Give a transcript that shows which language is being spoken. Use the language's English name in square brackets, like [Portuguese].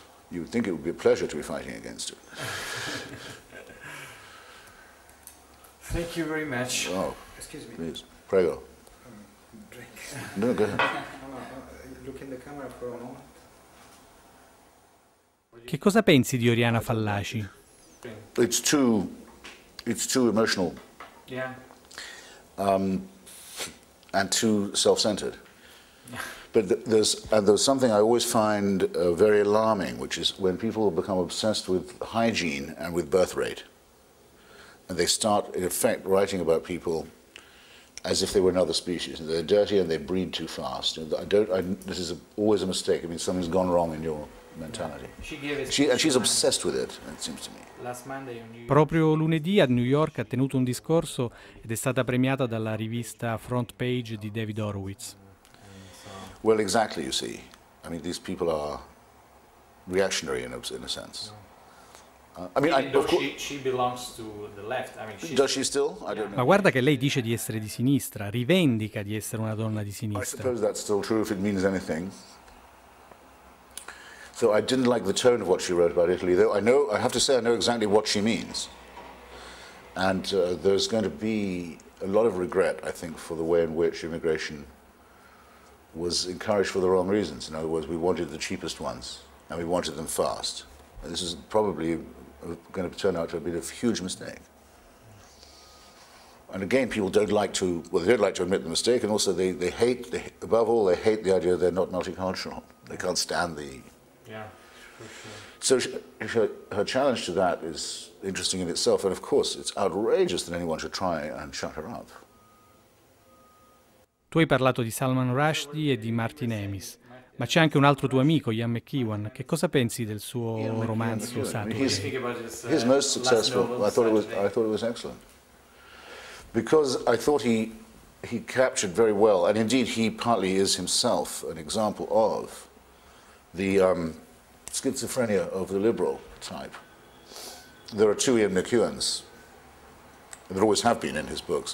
[English] You would think it would be a pleasure to be fighting against it. Thank you very much. Oh, Excuse me. please, prego. Drink. No, go ahead. Look in the camera for a moment. [Italian] Che cosa pensi di Oriana Fallaci? [English] It's too emotional. Yeah. And too self-centered. But there's something I always find very alarming, which is when people become obsessed with hygiene and with birth rate, and they start, in effect, writing about people as if they were another species. They're dirty and they breed too fast. This is always a mistake. I mean, something's gone wrong in your mentality. And she's obsessed with it, it seems to me. [Italian] Proprio lunedì a New York ha tenuto un discorso ed è stata premiata dalla rivista Front Page di David Horowitz. [English] Well, exactly, you see. I mean, these people are reactionary in a sense. I mean, she belongs to the left. I mean, does she still? I don't know. [Italian] Ma guarda che lei dice di essere di sinistra, rivendica di essere una donna di [English] I [Italian] sinistra. [English] suppose that's still true if it means anything. So I didn't like the tone of what she wrote about Italy, though I have to say I know exactly what she means. And there's going to be a lot of regret, I think, for the way in which immigration was encouraged for the wrong reasons. In other words, we wanted the cheapest ones, and we wanted them fast. And this is probably going to turn out to have been a huge mistake. And again, people don't like to, well, they don't like to admit the mistake, and also they hate, above all, they hate the idea they're not multicultural. They can't stand the... Yeah, for sure. So her challenge to that is interesting in itself, and of course it's outrageous that anyone should try and shut her up. [Italian] Tu hai parlato di Salman Rushdie e di Martin Amis, ma c'è anche un altro tuo amico, Ian McEwan. Che cosa pensi del suo romanzo Saturday? [English] His most successful. I thought it was excellent, because I thought he captured very well, and indeed he partly is himself an example of the schizophrenia of the liberal type. There are two Ian McEwans. There always have been in his books.